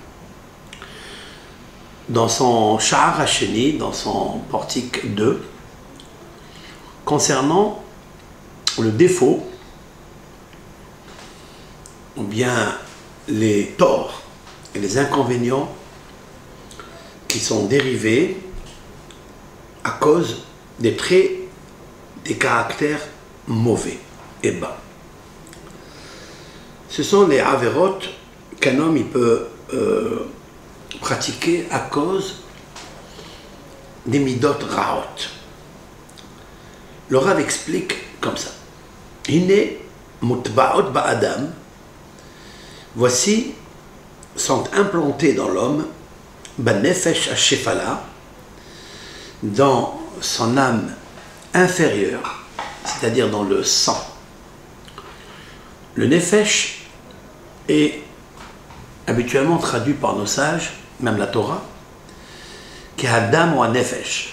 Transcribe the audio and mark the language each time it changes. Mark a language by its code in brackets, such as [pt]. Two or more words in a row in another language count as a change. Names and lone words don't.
[fr] Dans son [he] שער השני, [fr] dans son portique 2, concernant le défaut ou bien les torts et les inconvénients qui sont dérivés à cause des traits, des caractères mauvais et bas. Ce sont les averot qu'un homme il peut pratiquer à cause des [he] מידות רעות. [fr] Le Rav explique comme ça. [he] הנה מוטבעות באדם, [fr] voici sont implantés dans l'homme [he] בנפש השפלה, [fr] dans son âme inférieure, c'est-à-dire dans le sang. Le nefesh est habituellement traduit par nos sages, même la Torah, qui a Adam ou un nefesh.